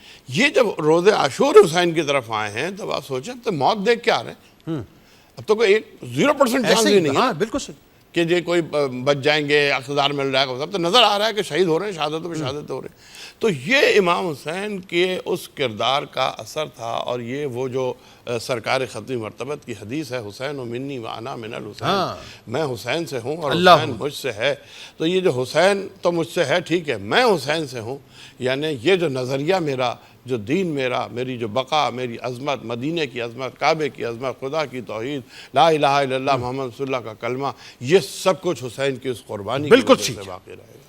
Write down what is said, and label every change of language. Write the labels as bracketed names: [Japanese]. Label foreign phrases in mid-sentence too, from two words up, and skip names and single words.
[Urdu] یہ جب روز عاشور حسین کی طرف آئے ہیں تو آپ سوچیں تو موت دیکھ کے آ رہے ہیں، اب تو کوئی 0% چانس ہی نہیں ہے بالکل صحیح کہ یہ کوئی بچ جائیں گے، اقتدار مل رہا ہے، سب تو نظر آ رہا ہے کہ شہید ہو رہے ہیں، شہادتوں پہ شہادت ہو رہے ہیں۔ تو یہ امام حسین کے اس کردار کا اثر تھا، اور یہ وہ جو سرکار ختمی مرتبت کی حدیث ہے، [Arabic] حسین و منی و انا من الحسین، [Urdu] میں حسین سے ہوں اور حسین مجھ سے ہے۔ تو یہ جو حسین تو مجھ سے ہے ٹھیک ہے، میں حسین سے ہوں، یعنی یہ جو نظریہ میرا، جو دین میرا، میری جو بقا، میری عظمت، مدینے کی عظمت، کعبے کی عظمت، خدا کی توحید، [Arabic] لا الہ الا اللہ محمد رسول اللہ [Urdu] کا کلمہ، یہ سب کچھ حسین کی اس قربانی کی وجہ سے باقی رہے گا۔